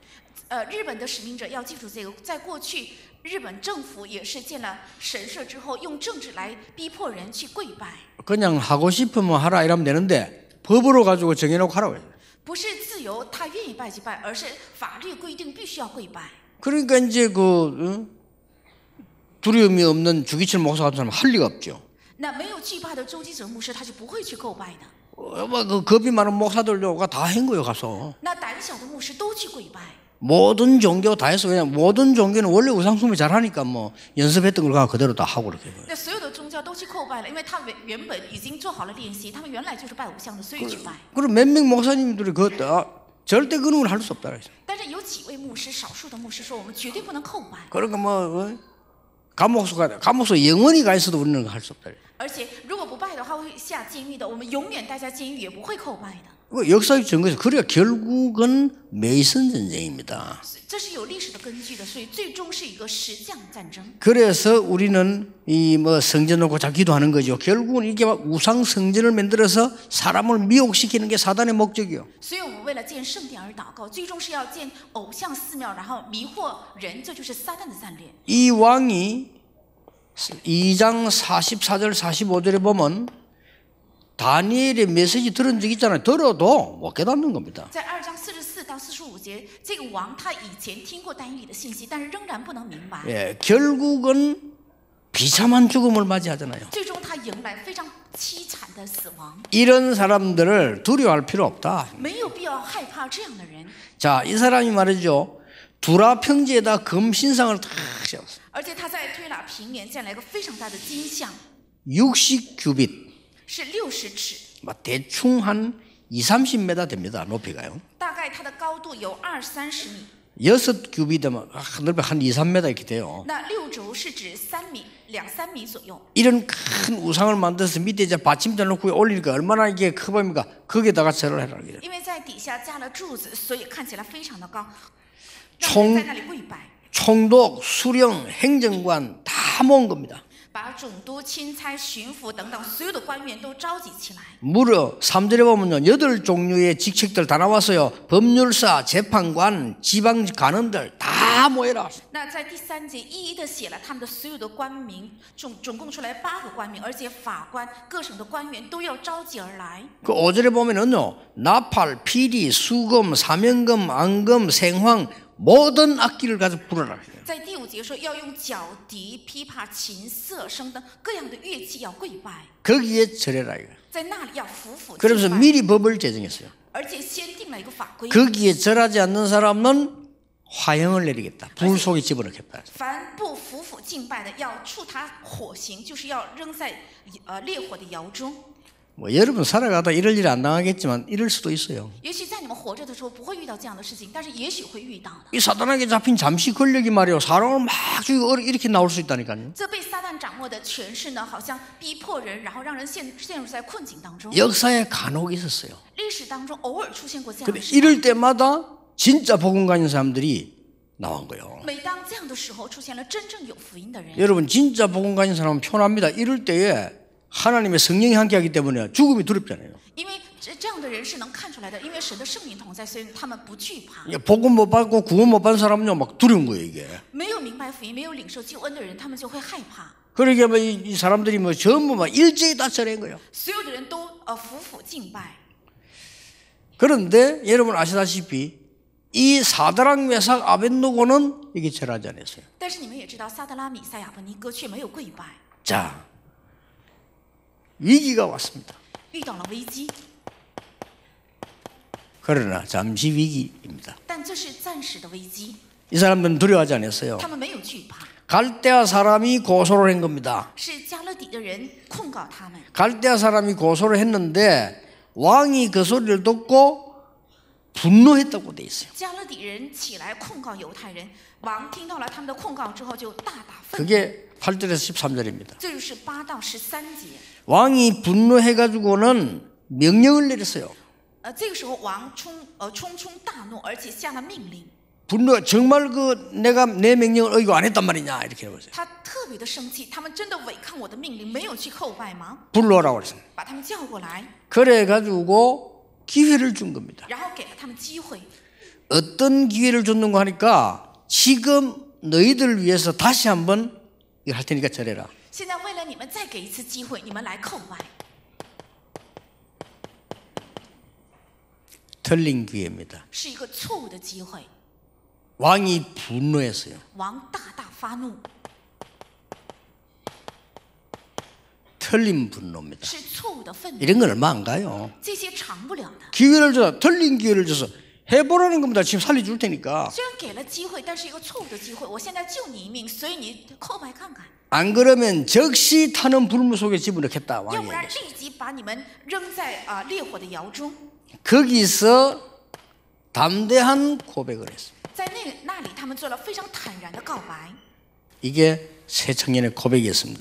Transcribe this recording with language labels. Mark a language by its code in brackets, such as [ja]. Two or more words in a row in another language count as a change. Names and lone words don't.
[zh] 日本的使命者要记住这个，在过去日本政府也是建了神社之后，用政治来逼迫人去跪拜， [ko] 그냥 하고 싶으면 하라 이러면 되는데 법으로 가지고 정해놓고 하라고 해요. [zh] 不是自由他愿意拜就拜，而是法律规定必须要跪拜。 [ko] 그러니까 이제 두려움이 없는 주기철 목사 같은 사람은 할 리가 없죠. [zh] 那没有惧怕的周基哲牧师，他是不会去叩拜的。 [ko] 그 겁이 많은 목사들도가 다 한 거예요 가서. [zh] 那胆小的牧师都去跪拜。 [ko] 모든 종교 다 했어. 그냥 모든 종교는 원래 우상숭배 잘하니까 뭐 연습했던 걸 가서 그대로 다 하고 그렇게. [zh] 那所有的宗教都去叩拜了，因为他们原本已经做好了练习，他们原来就是拜偶像的，所以去拜。 [ko] 그리고 몇 명 목사님들이 절대 그런 걸 할 수 없다 그랬어요. [zh] 但是有几位牧师，少数的牧师说，我们绝对不能叩拜。 [ko] 그러니까 뭐 감옥소 영원히 가 있어도 우리는 할 수 없다. [zh] 而且如果不拜的话，会下监狱的。我们永远待在监狱，也不会叩拜的。 [ko] 역사적 증거에서 그래야 결국은 메이슨 전쟁입니다. [zh] 这是有历史的根据的，所以最终是一个石匠战争。 [ko] 그래서 우리는 이 뭐 성전 놓고 자 기도하는 거죠. 결국은 이게 우상 성전을 만들어서 사람을 미혹시키는 게 사단의 목적이요. [zh] 所以我们为了建圣殿而祷告，最终是要建偶像寺庙，然后迷惑人，这就是撒旦的战略。 [ko] 이 왕이 2장 44절 45절에 보면 다니엘의 메시지 들은 적 있잖아요. 들어도 못 깨닫는 겁니다. [zh] 在2章44到45节，这个王他以前听过但以理的信息，但是仍然不能明白。 [ko] 예, 결국은 비참한 죽음을 맞이하잖아요. [zh] 最终他迎来非常凄惨的死亡。 [ko] 이런 사람들을 두려워할 필요 없다. [zh] 没有必要害怕这样的人。 [ko] 자, 이 사람이 말이죠. 두라 평지에다 금신상을 탁 세웠어요. [zh] 而且他在推拉平原建了一个非常大的金像， [ko] 60규빗. [zh] 是60尺， [ko] 대충 한 20-30m 됩니다. 높이가요. [zh] 大概它的高度有20-30米。 [ko] 6규빗이면 넓이 한 2-3m 이렇게 돼요. [zh] 那6轴是指3米、2-3米左右。 [ko] 이런 큰 우상을 만들어서 밑에 이제 받침대 놓고 올리니까 얼마나 이게 커 보입니까? 거기에다가 절을 해라. [zh] 因为在底下加了柱子，所以看起来非常的高，让 [ko] 총 [zh] 人在那里跪拜。 [ko] 총독, 수령, 행정관 다 모은 겁니다. [zh] 把总督、钦差、巡抚等等所有的官员都召集起来。 [ko] 무려 3절에 보면요 8종류의 직책들 다 나왔어요. 법률사, 재판관, 지방 간원들 다 모여라. [zh] 那在第3节一一的写了他们的所有的官名，总共出来8个官名，而且法官、各省的官员都要召集而来。 [ko] 그 5절에 보면은요 나팔, 피리, 수금, 사명금, 앙금, 생황 모든 악기를 가지고 부르라. [zh] 在第5节说要用角笛、琵琶、琴瑟声等各样的乐器要跪拜， [ko] 거기에 절해라 이거. [zh] 在那里要服服敬 [ko] 그러면서 [zh] 拜， [ko] 미리 법을 제정했어요. [zh] 而且先定了一个法规， [ko] 거기에 절하지 않는 사람은 화형을 내리겠다. 불 속에 집어넣겠다. [zh] 凡不服服敬拜的，要处他火刑，就是要扔在烈火的窑中。 [ko] 뭐 여러분 살아가다 이럴 일 안 당하겠지만 이럴 수도 있어요. [zh] 也许在你们活着的时候不会遇到这样的事情，但是也许会遇到的。 [ko] 이 사단에게 잡힌 잠시 권력이 말이요 사람을 막 죽이고 이렇게 나올 수 있다니까요. [zh] 这被撒旦掌握的权势呢，好像逼迫人，然后让人陷入在困境当中。 [ko] 역사에 간혹 있었어요. [zh] 历史当中偶尔出现过这样 [ko] 근데 [zh] 的事情。 [ko] 이럴 때마다 진짜 복음 가진 사람들이 나온 거예요. [zh] 每当这样的时候，出现了真正有福音的人。 [ko] 여러분 진짜 복음 가진 사람은 편합니다. 이럴 때에 하나님의 성령이 함께하기 때문에 죽음이 두렵잖아요. [zh] 因为这样的人是能看出来的，因为神的圣灵同在，所以他们不惧怕。 [ko] 복음 못 받고 구원 못 받은 사람은요 막 두려운 거예요 이게. [zh] 没有明白福音、没有领受救恩的人，他们就会害怕。 [ko] 그러게 뭐 이 사람들이 뭐 전부 막 일제히 다 절한 거예요. [zh] 所有的人都服服敬拜。 [ko] 그런데 여러분 아시다시피 이 사드락 메삭 아벳노고는 이게 절하지 않았어요. [zh] 但是你们也知道，撒德拉、米赛、亚伯尼哥却没有跪拜， [ko] 자, 위기가 왔습니다. [zh] 遇到了危机。 [ko] 그러나 잠시 위기입니다. [zh] 但这是暂时的危机， [ko] 이 사람들은 두려워하지 않았어요. [zh] 他们没有惧怕， [ko] 갈대아 사람이 고소를 한 겁니다. [zh] 是加勒底的人控告他们。 [ko] 갈대아 사람이 고소를 했는데 왕이 그 소리를 듣고 분노했다고 돼 있어요. [zh] 加勒底人起来控告犹太人，王听到了他们的控告之后，就大打愤怒。 [ko] 그게 8절에서 13절입니다. [zh] 这就是8到13节。 [ko] 왕이 분노해가지고는 명령을 내렸어요. [zh] 这个时候王冲大怒，而且下了命令。 [ko] 분노 정말 그 내가 내 명령을 어기고 안 했단 말이냐 이렇게 해보세요. [zh] 他特别的生气，他们真的违抗我的命令，没有去叩拜吗？ [ko] 불러오라고 그랬어요. [zh] 把他们叫过来， [ko] 그래가지고 기회를 준 겁니다. [zh] 然后给了他们机会。 [ko] 어떤 기회를 줬는가 하니까 지금 너희들을 위해서 다시 한번 이거 할 테니까 절해라. [zh] 现在为了你们再给一次机会，你们来叩拜。 [ko] 틀린 기회입니다. [zh] 是一个错误的机会。 [ko] 왕이 분노했어요. [zh] 王大大发怒， [ko] 틀린 분노입니다. [zh] 是错误的愤怒， [ko] 이런 건 얼마 안 가요. [zh] 这些长不了的。 [ko] 기회를 줘서 틀린 기회를 줘서 해보라는 겁니다. 지금 살려줄 테니까. [zh] 虽然给了机会，但是一个错误的机会。我现在救你一命，所以你叩拜看看， [ko] 안 그러면 즉시 타는 불물 속에 집어넣겠다. [zh] 要 [ko] 왕이 [zh] 不然 [ko] 얘기했어요. [zh] 立即把你们扔在烈火的窑中。 [ko] 거기서 담대한 고백을 했어요. [zh] 在那里，他们做了非常坦然的告白， [ko] 이게 새 청년의 고백이었습니다.